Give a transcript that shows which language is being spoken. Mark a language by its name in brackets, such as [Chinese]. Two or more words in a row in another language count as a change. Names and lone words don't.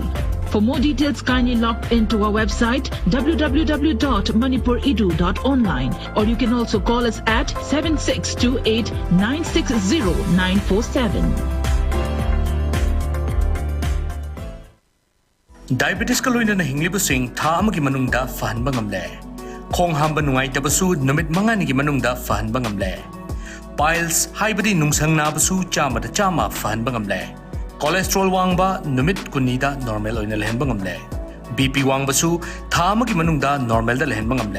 [English] For more details, kindly log into our website www.manipuredu.online, or you can also call us at 7628 960 947. [Manipuri] Diabetes ka loina na hinglibusing tha amagi manungda fahanba ngamle. Khong hamba nungai tabasu numit mangani gi manungda fahanba ngamle. Piles haibadi nungsang nabasu chama da chama fahanba ngamle. Cholesterol wangba numit kunida normal oina lehenba ngamle. BP wangbasu tha amagi manungda normal da lehenba ngamle.